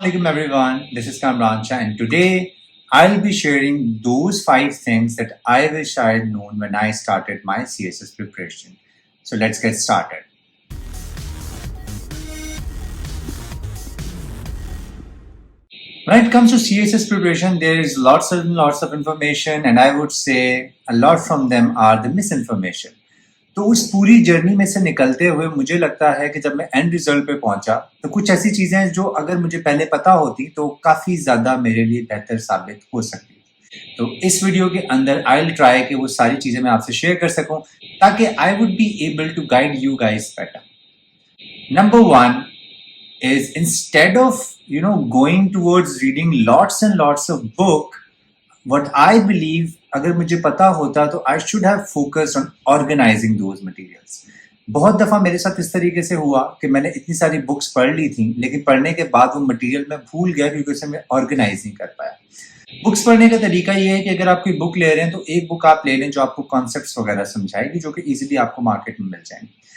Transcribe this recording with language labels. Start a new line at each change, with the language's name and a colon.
English: Assalamualaikum everyone, this is Kamran Shah and today I'll be sharing those 5 things that I wish I had known when I started my CSS preparation. So let's get started. When it comes to CSS preparation, there is lots of information and I would say a lot from them are the misinformation.
Urdu: تو اس پوری journey میں سے نکلتے ہوئے مجھے لگتا ہے کہ جب میں اینڈ ریزلٹ پہ پہنچا تو کچھ ایسی چیزیں ہیں جو اگر مجھے پہلے پتا ہوتی تو کافی زیادہ میرے لیے بہتر ثابت ہو سکتی تھی. تو اس ویڈیو کے اندر
English: I will try
Urdu: کہ وہ ساری چیزیں میں آپ سے شیئر کر سکوں تاکہ
English: I would be able to guide you guys better. Number 1 is instead of going towards reading lots and lots of book, what I believe
Urdu: اگر مجھے پتا ہوتا تو
English: I should have focused on organizing those materials.
Urdu: بہت دفعہ میرے ساتھ اس طریقے سے ہوا کہ میں نے اتنی ساری بکس پڑھ لی تھیں لیکن پڑھنے کے بعد وہ مٹیریل میں بھول گیا کیونکہ اسے میں آرگنائز نہیں کر پایا. بکس پڑھنے کا طریقہ یہ ہے کہ اگر آپ کوئی بک لے رہے ہیں تو ایک بک آپ لے لیں جو آپ کو کانسیپٹس وغیرہ سمجھائے گی جو کہ ایزیلی آپ کو مارکیٹ میں مل جائیں گی.